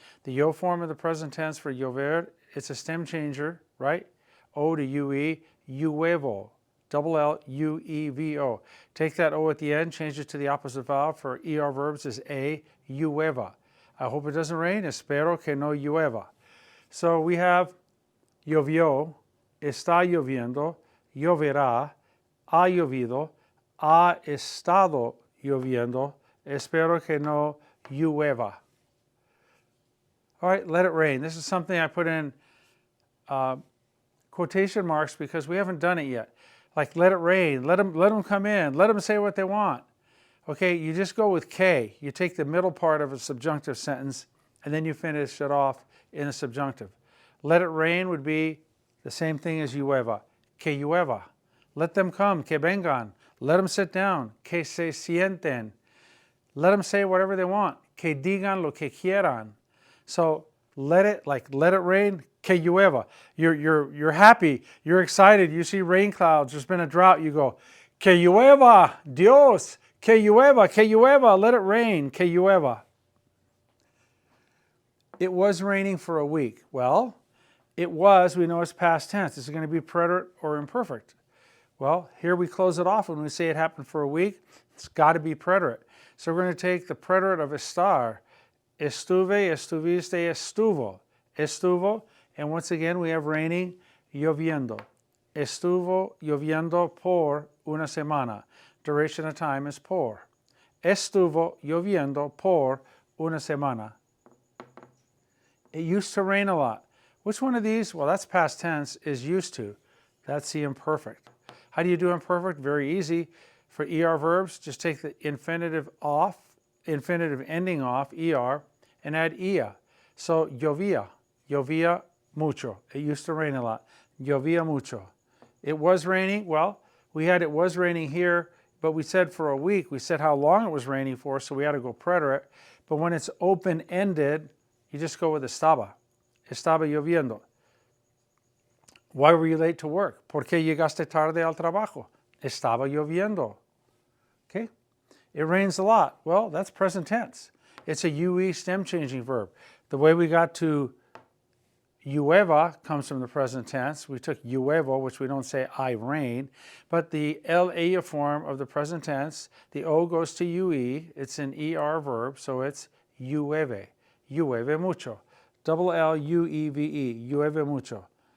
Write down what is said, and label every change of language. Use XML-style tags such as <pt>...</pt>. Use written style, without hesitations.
<en>The yo form of the present tense for llover, it's a stem changer, right? O to UE, lluevo, double L, U-E-V-O. Take that O at the end, change it to the opposite vowel for ER verbs is A, llueva. I hope it doesn't rain,</en> <es>espero que no llueva. So we have llovió, está lloviendo, lloverá, ha llovido, ha estado lloviendo, espero que no llueva.</es> <en>All right, let it rain. This is something I put in quotation marks because we haven't done it yet. Like let it rain, let them come in, let them say what they want. Okay, you just go with que. You take the middle part of a subjunctive sentence and then you finish it off in a subjunctive. Let it rain would be the same thing as</en> <es>llueva, que llueva.</es> <en>Let them come,</en> <es>que vengan.</es> <en>Let them sit down,</en> <es>que se sienten.</es> <en>Let them say whatever they want,</en> <es>que digan lo que quieran.</es> <en>So let it rain,</en> <es>que llueva.</es> <en>You're happy, you're excited, you see rain clouds, there's been a drought, you go,</en> <es>que llueva, Dios, que llueva,</es> <en>let it rain,</en> <es>que llueva.</es> <en>It was raining for a week. Well, it was, we know it's past tense. Is it going to be preterite or imperfect? Well, here we close it off when we say it happened for a week. It's got to be preterite. So we're going to take the preterite of estar.</en> <es>Estuve, estuviste, estuvo. Estuvo,</es> <en>and once again we have raining,</en> <es>lloviendo. Estuvo lloviendo por una semana.</es> <en>Duration of time is por.</en> <es>Estuvo lloviendo por una semana.</es> <en>It used to rain a lot. Which one of these? Well, that's past tense, is used to. That's the imperfect. How do you do imperfect? Very easy. For ER verbs, just take the infinitive off, infinitive ending off, ER, and add ia. So</en> <es>llovía, llovía mucho.</es> <en>It used to rain a lot.</en> <es>Llovía mucho.</es> <en>It was raining. Well, we had it was raining here, but we said for a week. We said how long it was raining for, so we had to go preterite. But when it's open-ended, you just go with estaba.</en> <es>Estaba lloviendo.</es> <en>Why were you late to work?</en> <es>¿Por qué llegaste tarde al trabajo? Estaba lloviendo.</es> <en>Okay? It rains a lot. Well, that's present tense. It's a UE stem changing verb. The way we got to llueva comes from the present tense. We took lluevo, which we don't say I rain, but the LA form of the present tense, the O goes to UE. It's an ER verb, so it's llueve.</en> <es>Llueve mucho.</es> <en>Double L-U-E-V-E,</en> <es>llueve mucho.</es>